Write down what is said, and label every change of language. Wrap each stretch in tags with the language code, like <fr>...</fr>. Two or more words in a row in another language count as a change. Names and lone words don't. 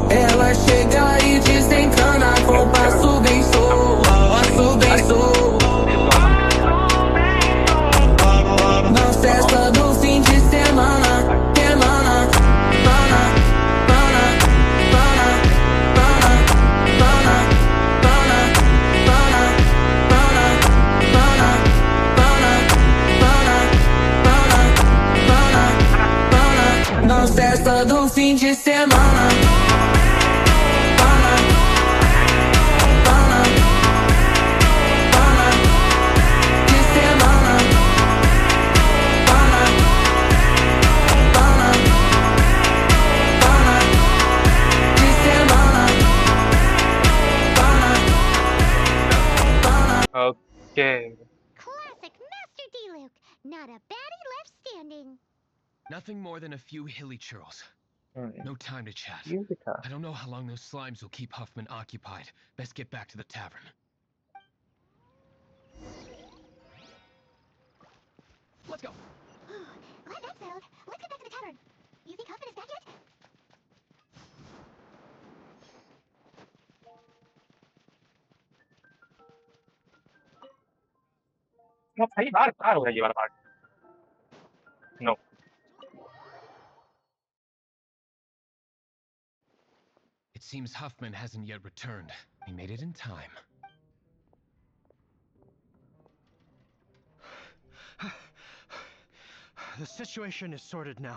<pt>Ela chega e desencana com passo bem solto. Passo bem solto. Na festa do fim de semana, semana, pana, pana, pana, pana, pana, pana, pana, pana, pana, pana, pana, pana, pana. Na festa do fim de semana. Pana, pana, pana, de semana. Pana, pana, pana, de semana. Pana, pana.</pt> <en>Okay. Classic Master Diluc. Not a baddie left standing. Nothing more than a few hilly churls. No time to chat. Eureka. I don't know how long those slimes will keep Huffman occupied. Best get back to the tavern. Let's go. Glad that's settled. Let's get back to the tavern. You think Huffman is back yet?</en> <hi>अब सही बार बार हो रहा है ये वाला पार्ट.</hi> <en>No. It seems Huffman hasn't yet returned. He made it in time. The situation is sorted now.</en>